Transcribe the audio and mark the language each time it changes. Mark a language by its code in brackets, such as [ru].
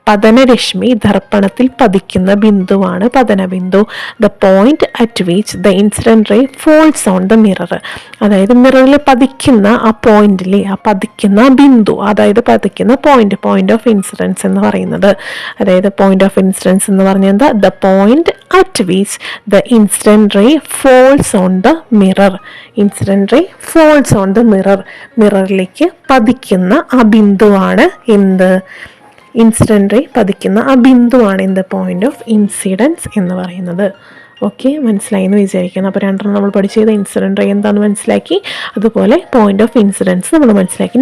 [ml] പതനരശ്മി ദർപ്പണത്തിൽ പതിക്കുന്ന ബിന്ദുവാണ് പതന Bindu. [en] The point at which the incident ray falls on the mirror. [ml] അതായത് മിററിൽ പതിക്കുന്ന ആ പോയിന്റിലെ ആ പതിക്കുന്ന ബിന്ദു, അതായത് പതിക്കുന്ന പോയിന്റ് ഓഫ് ഇൻസിഡൻസ് എന്ന് പറയുന്നത്. അതായത് പോയിന്റ് ഓഫ് ഇൻസിഡൻസ് എന്ന് പറഞ്ഞാൽ എന്താ? [en] The point at which the incident ray falls on the mirror. Incident ray falls on the mirror. [ml] മിററിലേക്ക് പതിക്കുന്ന ആ ബിന്ദുവാണ് എന്ത്? ഇൻസിഡൻറ്റ് റേ പതിക്കുന്ന ആ ബിന്ദുവാണ് എന്ത്? പോയിന്റ് ഓഫ് ഇൻസിഡൻസ് എന്ന് പറയുന്നത്. ഓക്കെ, മനസ്സിലായി എന്ന് വിചാരിക്കണം. അപ്പോൾ രണ്ടെണ്ണം നമ്മൾ പഠിച്ചത് ഇൻസിഡൻറ്റ് റേ എന്താണെന്ന് മനസ്സിലാക്കി, അതുപോലെ പോയിന്റ് ഓഫ് ഇൻസിഡൻസ് നമ്മൾ മനസ്സിലാക്കി.